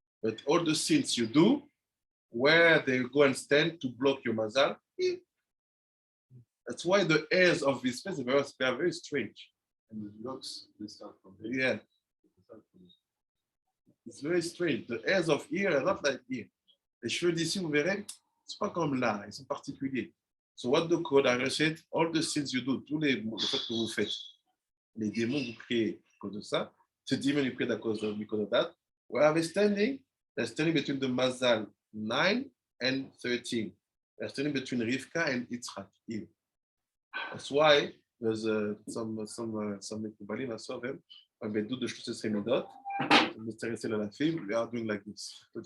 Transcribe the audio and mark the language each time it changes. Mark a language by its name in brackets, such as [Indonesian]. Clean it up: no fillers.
[English] But all the sins you do, where they go and stand to block your Mazal, here. That's why the heirs of this place are very strange. And the blocks, they start from here. Yeah. It's very strange. The heirs of here are not like here. [French] Les cheveux d'ici, vous verrez, c'est pas comme là, ils sont particuliers. [English] So what the code I said, all the sins you do, [French] tous les faits que vous faites, les démons vous créez à cause de ça, ces démons vous créent à cause de that. [English] Where are they standing? They're standing between the Mazal 9 and 13. They're standing between Rivka and Yitzhak. Here. That's why there's some Mekubalim, I saw them, when they do the Shlush Semedot, we are doing like this.